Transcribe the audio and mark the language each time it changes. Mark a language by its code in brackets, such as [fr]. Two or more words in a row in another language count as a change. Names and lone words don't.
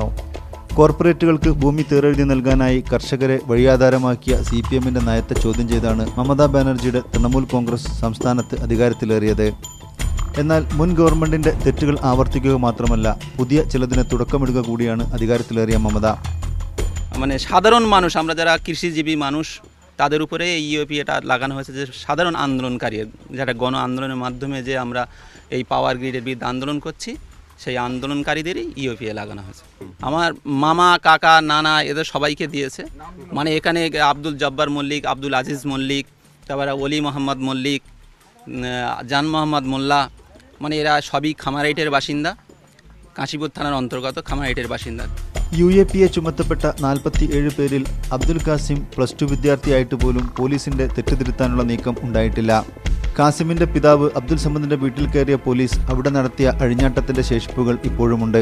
[ml] കോർപ്പറേറ്റുകൾക്ക് ഭൂമി തീരെഴുതി നൽകാനായി കർഷകരെ വഴിയാധാരമാക്കിയ CPM-ന്റെ നയത്തെ ചോദ്യം ചെയ്താണ് മമതാ ബാനർജിയുടെ തൃണമൂൽ കോൺഗ്രസ് സംസ്ഥാനത്ത് അധികാരത്തിലേറിയത്. എന്നാൽ മുൻ ഗവൺമെന്റിന്റെ തെറ്റുകൾ ആവർത്തിക്കുക മാത്രമല്ല, പുതിയ ചിലതിന് തുടക്കമിടുക കൂടിയാണ് അധികാരത്തിലേറിയ মমത. [bn] মানে সাধারণ মানুষ, আমরা যারা কৃষিজীবী মানুষ, তাদের উপরে এই ইউপি এটা লাগানো হয়েছে যে সাধারণ আন্দোলনকারী, যেটা গণ আন্দোলনের মাধ্যমে যে আমরা এই [en] power grid's [bn] বিরুদ্ধে আন্দোলন করছি, সেই আন্দোলনকারীদেরই ইউপিএ লাগানো হয়েছে. আমার মামা, কাকা, নানা এদের সবাইকে দিয়েছে. মানে এখানে আব্দুল জব্বার মল্লিক, আব্দুল আজিজ মল্লিক, তারপরে অলি মোহাম্মদ মল্লিক, জান মোহাম্মদ মোল্লা, মানে এরা সবই খামারহাটির বাসিন্দা, কাশীপুর থানার অন্তর্গত খামারহাটির বাসিন্দা. [ml] UAPA ചുമത്തപ്പെട്ട 47 പേരിൽ അബ്ദുൽ കാസിം +2 വിദ്യാർത്ഥിയായിട്ട് പോലും പോലീസിന്റെ തെറ്റുതിരുത്താനുള്ള നീക്കം ഉണ്ടായിട്ടില്ല. കാസിമിന്റെ പിതാവ് അബ്ദുൽ സമദിന്റെ വീട്ടിൽ കയറിയ പോലീസ് അവിടെ നടത്തിയ അഴിഞ്ഞാട്ടത്തിന്റെ ശേഷിപ്പുകൾ ഇപ്പോഴുമുണ്ട്.